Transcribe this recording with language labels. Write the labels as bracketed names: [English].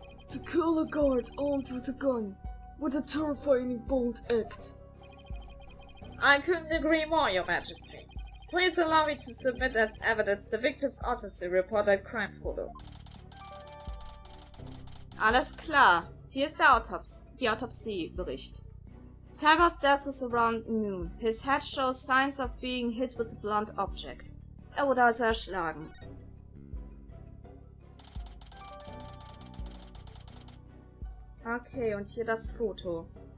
[English] To kill a guard armed with a gun, what a terrifying bold act. I couldn't agree more, Your Majesty. Please allow me to submit as evidence the victim's autopsy report and crime photo. [German] Alles klar. Hier ist der die Autopsiebericht. [English] Time of death is around noon. His head shows signs of being hit with a blunt object. [German] Wurde also erschlagen. Okay, und hier das Foto.